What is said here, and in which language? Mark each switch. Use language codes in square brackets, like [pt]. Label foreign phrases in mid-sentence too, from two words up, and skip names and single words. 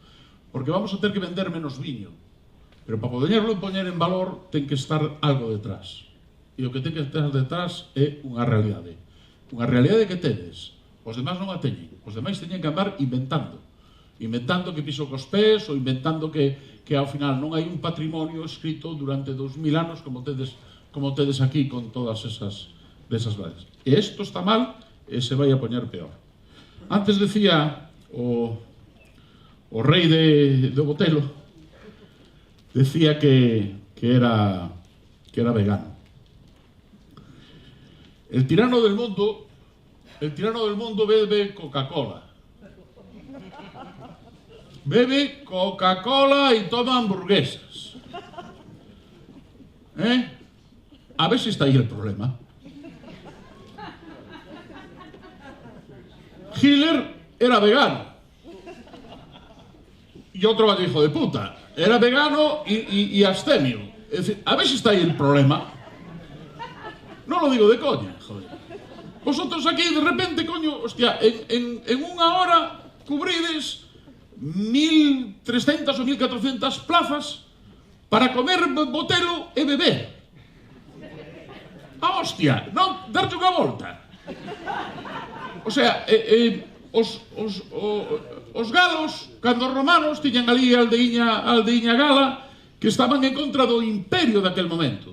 [gl] Porque vamos a ter que vender menos viño, pero para poderlo poñer en valor ten que estar algo detrás, e o que ten que estar detrás é unha realidade que tedes, os demais non a teñen, os demais teñen que andar inventando que piso cos pés, ou inventando que ao final non hai un patrimonio escrito durante 2000 anos como tedes aquí con todas [es] esas vallas. [gl] E isto está mal e se vai a poñer peor. Antes decía o rei do Botelo, decía que era vegano. [es] El tirano del mundo el tirano del mundo bebe Coca-Cola. Bebe Coca-Cola y toma hamburguesas. A ver si está ahí el problema. Hitler era vegano. Y otro vaya hijo de puta. Era vegano y abstemio. Es decir, a ver si está ahí el problema. No lo digo de coña, joder. Vosotros aquí de repente, coño, hostia, en una hora cubrides 1.300 o 1.400 plazas para comer botelo [gl] e beber. Ah, hostia, non darlle unha volta. O sea, os galos, cando os romanos tiñan ali a aldeiña gala, que estaban en contra do imperio daquel momento.